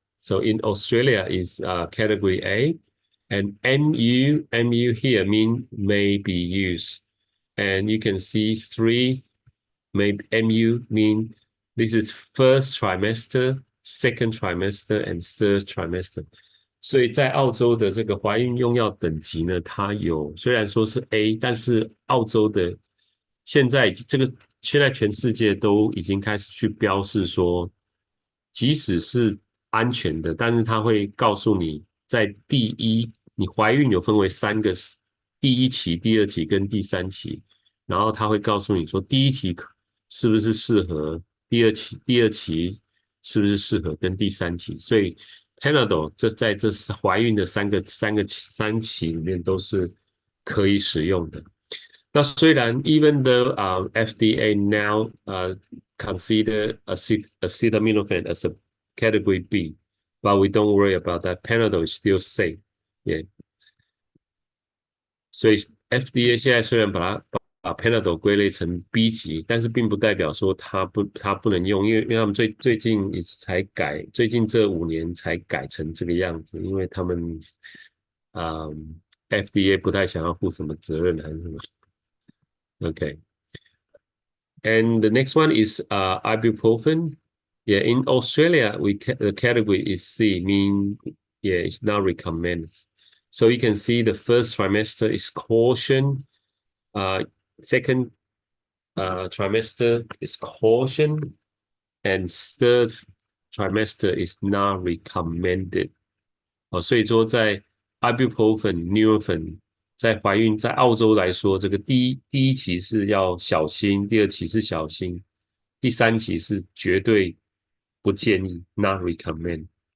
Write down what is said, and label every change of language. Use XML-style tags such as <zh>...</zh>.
<en>So in Australia is category A, and MU here mean may be used. And you can see three, maybe MU mean this is first trimester, second trimester, and third trimester.</en> <zh>所以在澳洲的这个怀孕用药等级呢，它有虽然说是 A，但是澳洲的现在全世界都已经开始去标示说，即使是安全的，但是它会告诉你在你怀孕有分为3个，第一期、第二期跟第三期，然后它会告诉你说第一期是不是适合，第二期是不是适合跟第三期，所以 Panadol 在这怀孕的三期里面都是可以使用的。那虽然</zh> <en>even though FDA now consider acetaminophen as a category B, but we don't worry about that. Panadol is still safe. Yeah.</en> <zh>所以 FDA 现在虽然把 Panadol 归类成 B 级，但是并不代表说它不能用，因为他们最近才改，最近这5年才改成这个样子，因为他们FDA 不太想要负什么责任还是什么。</zh> <en>Okay. And the next one is ibuprofen. Yeah, in Australia, the category is C, mean yeah, it's not recommended. So you can see the first trimester is caution. Second trimester is caution, and third trimester is not recommended.</en> <zh>所以说在 ibuprofen、Nurofen 在怀孕，在澳洲来说，这个第一期是要小心，第二期是小心，第三期是绝对不建议 ，</zh> <en>not recommend。</en>